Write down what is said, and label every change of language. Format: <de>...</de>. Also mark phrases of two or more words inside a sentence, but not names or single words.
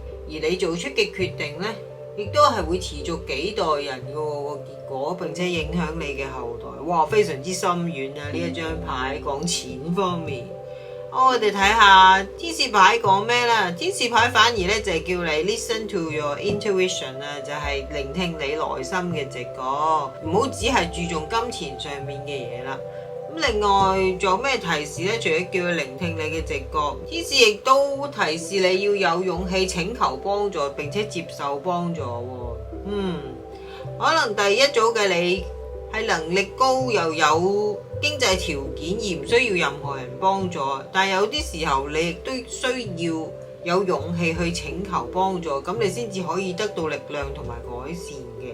<yue>而你做出嘅決定呢，亦都係會持續幾代人嘅個結果，並且影響你嘅後代。哇，非常之深遠啊！呢一張牌講錢方面。我哋睇下天使牌講咩啦？天使牌反而咧就係叫你</yue> <en>listen to your intuition</en> <yue>啊，就係聆聽你內心嘅直覺，唔好只係注重金錢上面嘅嘢啦。咁另外仲有咩提示咧？除咗叫佢聆聽你嘅直覺，天使亦都提示你要有勇氣請求幫助，並且接受幫助。可能第一組嘅你係能力高又有經濟條件而唔需要任何人幫助，但係有啲時候你亦都需要有勇氣去請求幫助，咁你先至可以得到力量同埋改善嘅。</yue>